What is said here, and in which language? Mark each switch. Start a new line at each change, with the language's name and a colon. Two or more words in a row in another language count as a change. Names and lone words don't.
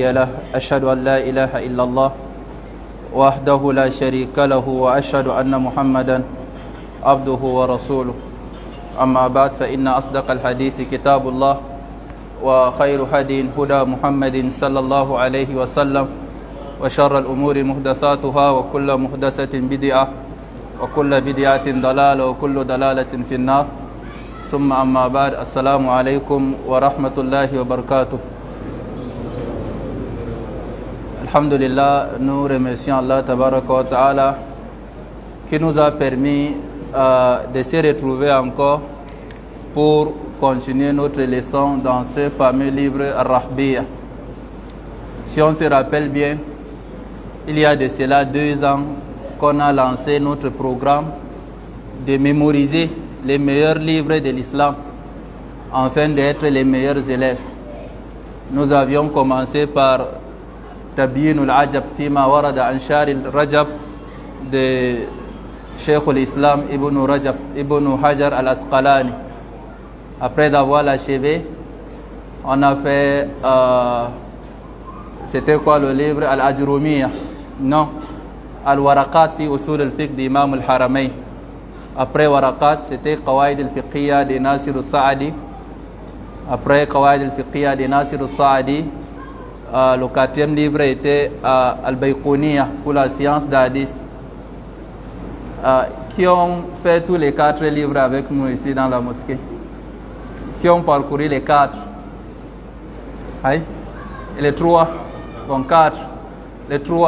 Arabic: له أشهد أن لا إله إلا الله وحده لا شريك له وأشهد أن محمدا عبده ورسوله أما بعد فإن أصدق الحديث كتاب الله وخير هدي هدى محمد صلى الله عليه وسلم وشر الأمور محدثاتها وكل محدثة بدعة وكل بدعة ضلالة وكل ضلالة في النار ثم أما بعد السلام عليكم ورحمة الله وبركاته.
French: Alhamdulillah, nous remercions Allah
Arabic: تبارك وتعالى
French: qui nous a permis de se retrouver encore pour continuer notre leçon dans ce fameux livre Ar-Rahbiya. Si on se rappelle bien, il y a de cela 2 ans qu'on a lancé notre programme de mémoriser les meilleurs livres de l'islam afin d'être les meilleurs élèves. Nous avions commencé par Tabyin al-Ajab Fima Warada Anshar al-Rajab de Cheikh al-Islam Ibn Hajar al-Asqalani. Après d'avoir l'achevé, on a fait c'était quoi le livre? Al-Ajrumiya? Non, Al-Waraqat fi Usul al-Fiqh d'Imam al-Haramayn. Après Waraqat, c'était Qawaid al-Fiqhiyya de Nasir al-Sa'adi. Après Qawaid al-Fiqhiyya de Nasir al-Sa'adi, le 4e livre était Al-Bayquniya pour la science d'Hadith. Qui ont fait tous les 4 livres avec nous ici dans la mosquée? Qui ont parcouru les 4? Aïe. Et les 3? Bon, 4. Les 3.